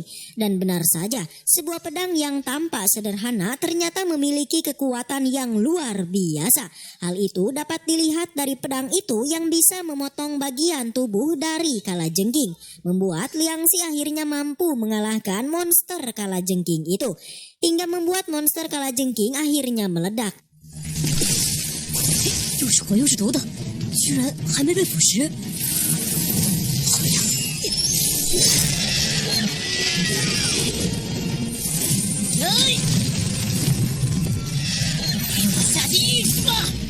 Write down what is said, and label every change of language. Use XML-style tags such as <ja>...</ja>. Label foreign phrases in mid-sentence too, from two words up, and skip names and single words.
<id>Dan benar saja, sebuah pedang yang tampak sederhana ternyata memiliki kekuatan yang luar biasa. Hal itu dapat dilihat dari pedang itu yang bisa memotong bagian tubuh dari kalajengking, membuat Liang Xi akhirnya mampu mengalahkan monster kalajengking itu, hingga membuat monster kalajengking akhirnya meledak.</id> <zh>又是魂又是毒的，居然还没被腐蚀。好呀！给我下地狱去吧！</zh>